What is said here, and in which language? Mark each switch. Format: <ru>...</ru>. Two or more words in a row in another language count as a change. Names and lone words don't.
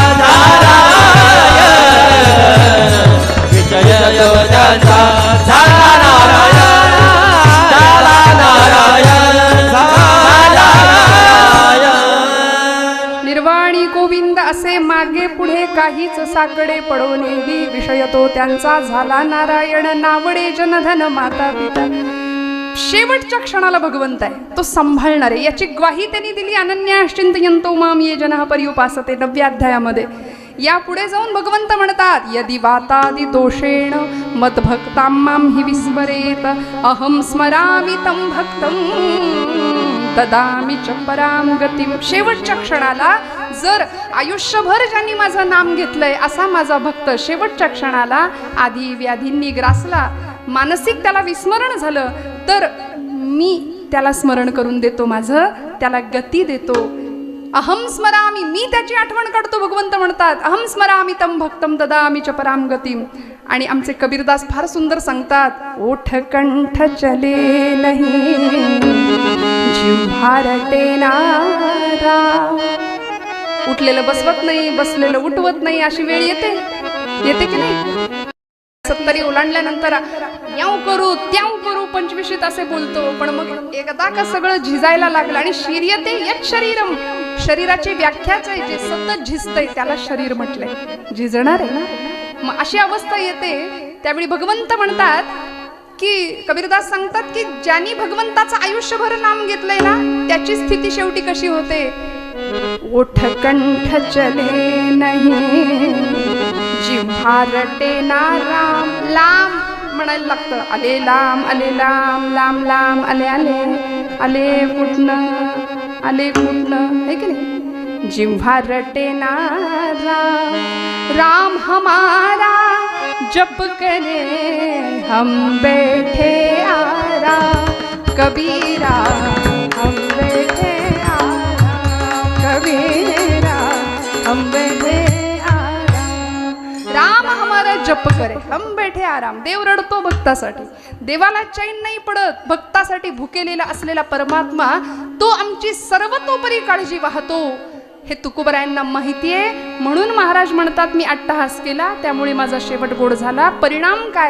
<mr>निर्वाणी गोविंद असे मागे पुढे, काहीच साकडे पडोने दी. विषय तो त्यांचा झाला नारायण, नावडे जनधन माता पिता. शेवटच्या क्षणाला भगवंत आहे, तो सांभाळणार आहे. याची ग्वाही त्यांनी दिली</mr> <sa>अनन्याश्चिंतयन्तो माम ये जनः पर्युपासते</sa> <mr>9व्या अध्यायामध्ये. या पुढे जाऊन भगवंत म्हणतात,</mr> <sa>यदि वातादि दोषेण मद्भक्तां मां हि विस्मरेत, अहं स्मरामि तं भक्तं ददामि च परां गतिं.</sa> <mr>शेवटच्या क्षणाला जर आयुष्यभर ज्यांनी माझं नाम घेतलंय असा माझा भक्त शेवटच्या क्षणाला आधी व्याधींनी ग्रासला, मानसिक त्याला विस्मरण झालं, तर मी त्याला स्मरण करून देतो, माझं त्याला गती देतो.</mr> <sa>अहम स्मरामी,</sa> <mr>मी त्याची आठवण काढतो. भगवंत म्हणतात,</mr> <sa>अहम स्मरामी तम भक्तम ददामि च पराम गतिम.</sa> <mr>आणि आमचे कबीरदास फार सुंदर सांगतात,</mr> <hi>ओठ कंठ चले नाही जिव्हा रटे नारा.</hi> <mr>उठलेलं बसवत नाही, बसलेलं उठवत नाही, अशी वेळ येते की नाही? 70 ओलांडल्यानंतर याव करू त्याव करू 25 असे बोलतो, पण मग एकदा का सगळं झिजायला लागलं आणि</mr> <sa>शरीयते यत् शरीरम,</sa> <mr>शरीराची व्याख्याच आहे, जे सतत झिजतंय त्याला शरीर म्हटलंय, झिजणार आहे ना. मग अशी अवस्था येते, त्यावेळी भगवंत म्हणतात की, कबीरदास सांगतात की ज्यांनी भगवंताचं आयुष्यभर नाम घेतलंय ना, त्याची स्थिती शेवटी कशी होते?</mr> <hi>ओठ कंठ चले नाही जिव्हा रटे ना राम.</hi> <mr>लांब म्हणायला लागतं, आले लांब आले लांब, लांब लांब आले आले, आले कुठनं आले कुठनं, है की नाही?</mr> <hi>जिव्हा रटे ना राम, राम हमारा जप करे हम बैठे आराम, कबीरा हम बैठे आराम, कबीरा हम बैठे आराम. राम हमारा जप करे हम बैठे आराम.</hi> <mr>देव रडतो भक्तासाठी, देवाला चैन नाही पडत. भक्तासाठी भुकेलेला असलेला परमात्मा तो आमची सर्वतोपरी काळजी वाहतो, हे तुकोबरायांना माहिती आहे. म्हणून महाराज म्हणतात, मी अट्टहास केला त्यामुळे माझा शेवट गोड झाला. परिणाम काय?</mr>